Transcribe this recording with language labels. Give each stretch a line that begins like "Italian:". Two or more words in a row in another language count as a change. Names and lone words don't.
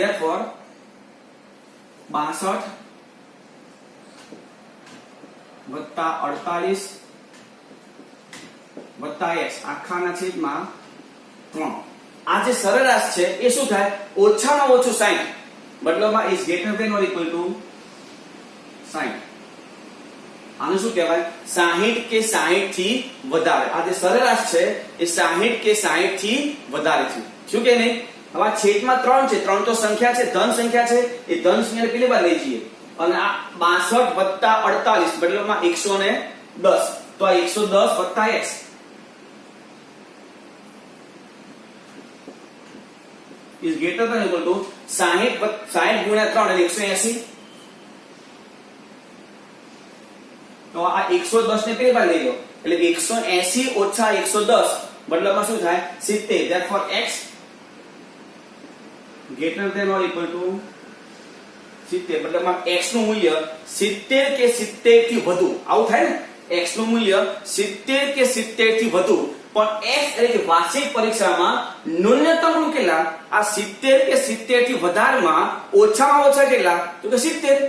Gujarati: therefore 62 વત્તા 48 વત્તા x આખાના છેદમાં 3. આ જે સરેરાશ છે એ શું થાય? ઓછામાં ઓછું 60.
English: મતલબમાં is greater than or equal to 60.
Gujarati: આનું શું કહેવાય? 60 કે 60 થી વધારે. આ જે સરેરાશ છે એ 60 કે 60 થી વધારે છે. શું કે નહીં? હવે આ છેદમાં 3 છે. 3 તો સંખ્યા છે, ધન સંખ્યા છે. એ ધન સંખ્યાને કેટલી વાર લઈ જઈએ? અને આ 62 વત્તા 48 મતલબમાં 110. તો આ 110 વત્તા x
English: is greater than or equal to
Gujarati: 60 ગુણ્યા 3 એટલે 180. તો આ 110 ને કેટલી વાર લઈ લો એટલે 180 ઓછા 110 મતલબમાં શું થાય? 70.
English: therefore x greater than or equal to 70.
Gujarati: મતલબમાં x નું મૂલ્ય 70 કે 70 થી વધુ. આવું થાય ને? x નું મૂલ્ય 70 કે 70 થી વધુ. પણ x એટલે કે વાર્ષિક પરીક્ષામાં ન્યૂનતમ ગુણ કેટલા? આ 70 કે 70 થી વધારેમાં ઓછામાં ઓછા કેટલા? તો કે 70.